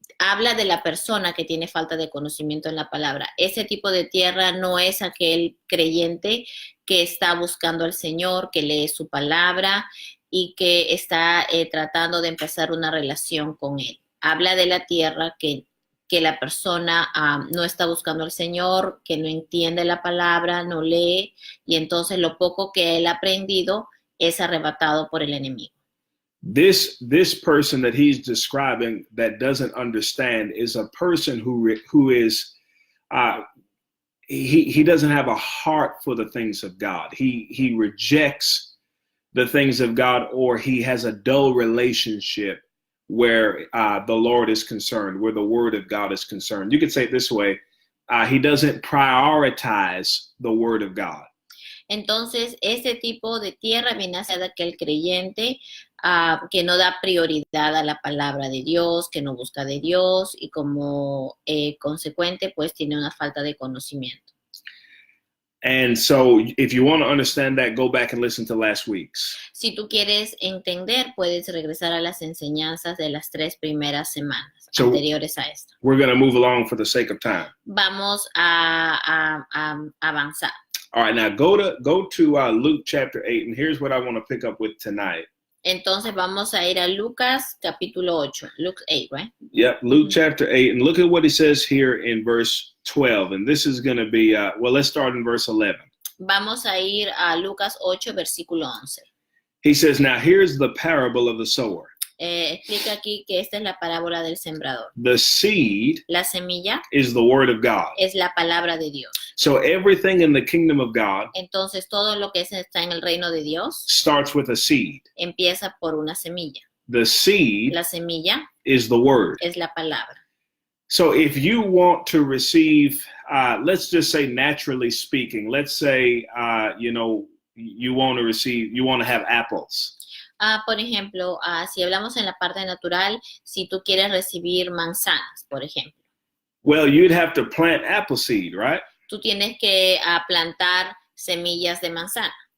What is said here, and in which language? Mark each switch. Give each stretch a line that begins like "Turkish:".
Spanish: habla de la persona que tiene falta de conocimiento en la palabra. Ese tipo de tierra no es aquel creyente que está buscando al Señor, que lee su palabra y que está tratando de empezar una relación con Él. Habla de la tierra que la persona no está buscando al Señor, que no entiende la palabra, no lee, y entonces lo poco que él ha aprendido es arrebatado por el enemigo.
English: This person that he's describing that doesn't understand is a person who is he doesn't have a heart for the things of God. He rejects the things of God, or he has a dull relationship where the Lord is concerned, where the word of God is concerned. You could say it this way: he doesn't prioritize the word of God.
Spanish: Entonces, ese tipo de tierra viene a ser de aquel creyente que no da prioridad a la palabra de Dios, que no busca de Dios y como consecuente, pues tiene una falta de conocimiento.
English: And so if you want to understand that, go back and listen to last week's.
Spanish: Si tú quieres entender, puedes regresar a las enseñanzas de las 3 primeras semanas anteriores a esta.
English: We're going to move along for the sake of time.
Spanish: Vamos a avanzar.
English: All right, now go to Luke chapter 8, and here's what I want to pick up with tonight.
Spanish: Entonces vamos a ir a Lucas capítulo 8,
English: Luke 8, right? Yep, Luke chapter 8, and look at what he says here in verse 12, and this is going to be, let's start in verse 11.
Spanish: Vamos a ir a Lucas 8, versículo 11.
English: He says, now here's the parable of the sower.
Spanish: Explica aquí que esta es la parábola del sembrador.
English: The seed
Spanish: La semilla
English: is the word of God.
Spanish: Es la palabra de Dios.
English: So everything in the kingdom of God
Spanish: Entonces todo lo que está en el reino de Dios
English: starts with a seed.
Spanish: Empieza por una semilla.
English: The seed
Spanish: La semilla
English: is the word.
Spanish: Es la palabra.
English: So if you want to receive, let's just say naturally speaking, let's say, you want to have apples.
Spanish: Por ejemplo, si hablamos en la parte natural, si tú quieres recibir manzanas, por ejemplo.
English: Well, you'd have to plant apple seed, right?
Spanish: Tú tienes que plantar semillas de manzana.